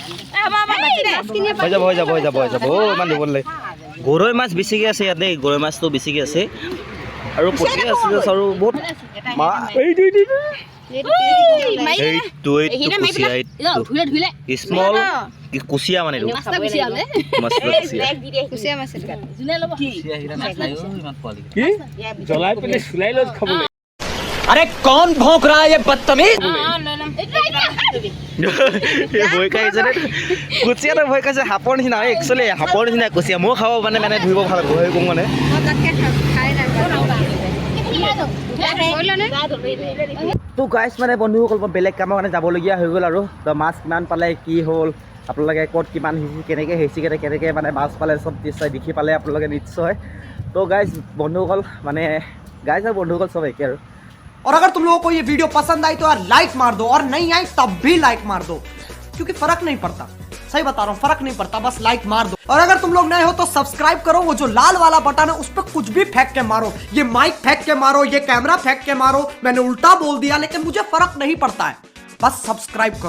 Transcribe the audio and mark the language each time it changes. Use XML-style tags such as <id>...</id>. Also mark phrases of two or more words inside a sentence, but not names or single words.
<as>হৈ যাব ইমান দিব নালাগে গৰৈ মাছ বেছিকৈ আছে ইয়াত দেই গৰৈ মাছটো বেছিকৈ আছে আৰু পুঠি আছে আৰু বহুত স্মল কুচিয়া মানে জ্বলাই পেলাই চুলাই লৈ খাবলৈ</as> <hi>अरे कौन भौंक रहा है ये बदतमीज</hi> <as>ভয় খাইছে কুচিয়াটো ভয় খাইছে সাপৰ নিচিনা একচুৱেলি সাপৰ নিচিনা কুচিয়া ময়ো খাব মানে ধুব ভাল ভয় কৰোঁ মানে তো গাইছ মানে বন্ধুসকল মই বেলেগ কামৰ কাৰণে যাবলগীয়া হৈ গ'ল আৰু তো মাছ কিমান পালে কি হ'ল আপোনালোকে ক'ত কিমান সিঁচি কেনেকৈ কেনেকৈ মানে মাছ পালে চব নিশ্চয় দেখি পালে আপোনালোকে নিশ্চয় তো গাইছ বন্ধুসকল মানে গাইছ আৰু বন্ধুসকল চব একে আৰু</as> <hi>और अगर तुम लोगों को ये वीडियो पसंद आई तो यार लाइक मार दो और नहीं आई तब भी लाइक मार दो क्योंकि फर्क नहीं पड़ता सही बता रहा हूँ फर्क नहीं पड़ता बस लाइक मार दो और अगर तुम लोग नए हो तो सब्सक्राइब करो वो जो लाल वाला बटन है उस पर कुछ भी फेंक के मारो ये माइक फेंक के मारो ये कैमरा फेंक के मारो मैंने उल्टा बोल दिया लेकिन मुझे फर्क नहीं पड़ता है बस सब्सक्राइब करो</hi>